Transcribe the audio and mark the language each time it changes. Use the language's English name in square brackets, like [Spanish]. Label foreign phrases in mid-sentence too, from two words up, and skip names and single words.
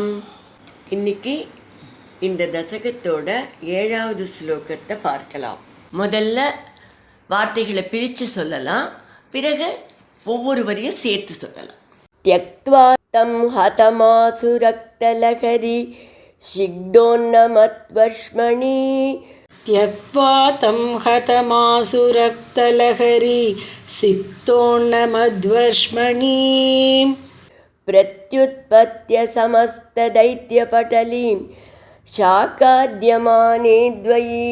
[Tamil] இன்னைக்கு இந்த தசகத்தோட 7வது ஸ்லோகத்தை பார்க்கலாம். முதல்ல வார்த்தைகளை பிரித்து சொல்லலாம், பிறகு ஒவ்வொரு வரியும் சேர்த்து சொல்லலாம். [Sanskrit] त्यक्त्वा तं हतमासुरक्तलहरी सिक्तोन्नमद्वर्ष्मणि. त्यक्त्वा तं हतमासुरक्तलहरी सिक्तोन्नमध्वश्मणीं प्रत्युत्पत्य समस्तदैत्यपटलीं शाकाद्यमाने द्वयी.